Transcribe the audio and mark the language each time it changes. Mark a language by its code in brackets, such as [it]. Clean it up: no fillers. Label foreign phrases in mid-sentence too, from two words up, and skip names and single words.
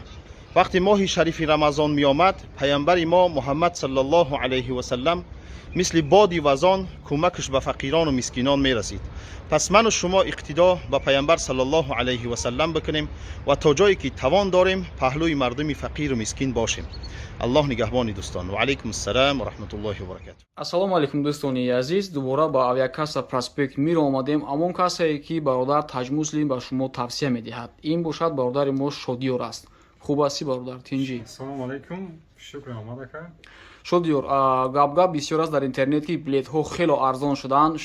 [fa] وقتی ماه شریف رمضان می آمد، پیامبر ما محمد صلی الله علیه و سلم مثل بادی وزان کمکش به فقیران و مسکینان می رسید. پس من و شما اقتدا به پیامبر صلی الله علیه و سلم بکنیم و تا جایی که توان داریم پهلوی مردم فقیر و مسکین باشیم. الله نگهبان دوستان. [ar] و علیکم السلام و رحمت الله و برکاته. [tg] ассалому алайкум дӯстони азиз, дубора ба авиакасса проспект мир омадем. Амон касае ки бародар Таҷ Муслим ба шумо тавсия медиҳад. Ин бошад бародари мо Шодиёр аст. Хуб асти бародар? Тинҷӣ? Ассалому алайкум. Шукр омад ака. Шодиёр, гап бисёр аст дар интернет ки билетҳо хело арзон шудаанд.